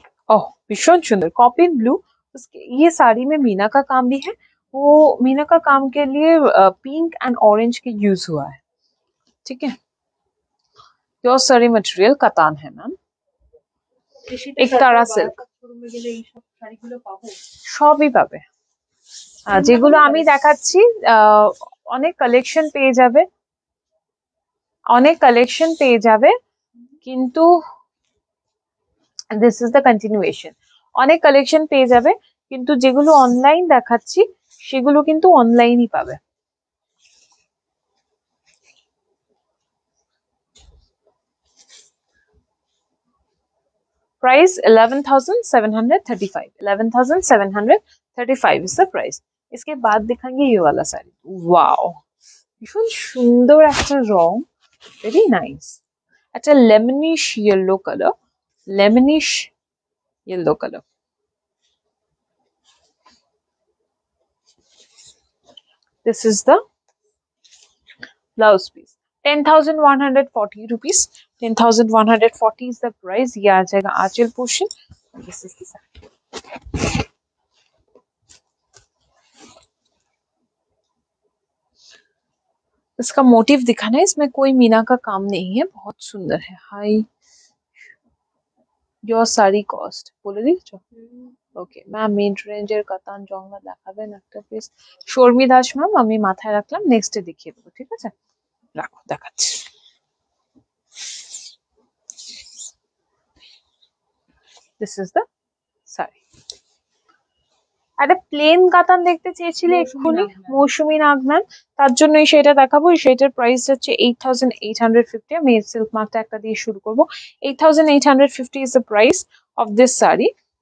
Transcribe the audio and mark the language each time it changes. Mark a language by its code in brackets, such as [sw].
[hi] ओह भीषण सुंदर copying blue, उसके ये साड़ी में मीना का काम भी है। वो मीना का काम के लिए पिंक एंड ऑरेंज के यूज हुआ है, ठीक है। प्योर साड़ी मटेरियल कातान है मैम, एक तारा सिल्क, [bn] শোরুমে গেলে এই সব শাড়িগুলো পাবো সবই পাবে। যেগুলো আমি দেখাচ্ছি অনেক কালেকশন পেয়ে যাবে, অনেক কালেকশন পেয়ে যাবে। [en] কিন্তু this is the continuation. [bn] অনেক কালেকশন পেয়ে যাবে, কিন্তু যেগুলো অনলাইন দেখাচ্ছি সেগুলো কিন্তু অনলাইনই পাবে। [en] Price 11,735, 11,735 is the price. [hi] इसके बाद दिखाएंगे ये वाला साड़ी। [bn] वाओ, ভীষণ সুন্দর একটা রং, [en] Very nice. [bn] একটা lemonish yellow colour, lemonish yellow colour. [en] This is the blouse piece। 10,140 rupees, 10,140 is the price। [hi] ये आ जाएगा आंचल portion. [en] This is the sari. [hi] इसका मोटिव दिखाना है, इसमें कोई मीना का काम नहीं है, बहुत सुंदर है। [en] high your sari cost [bn] বলে দিয়েছো? ওকে ম্যাম, মিড রেঞ্জের কাতান জঙ্গা দেখাবেন একটা প্লিজ। শর্মি দাস ম্যাম, আমি মাথায় রাখলাম, নেক্সটে দেখিয়ে দেবো, ঠিক আছে? রাখো, দেখাচ্ছি। [en] This is the sari. [bn] একটা প্লেন কাতান দেখতে চেয়েছিলে এক্ষুনি, মৌসুমী নাগ ম্যাম, তার জন্যই সেটা দেখাবো। সেটার প্রাইস হচ্ছে 8,850। আমি সিল্ক মার্কটা একটা দিয়ে শুরু করবো। [en] 8,850 is the price of this saree।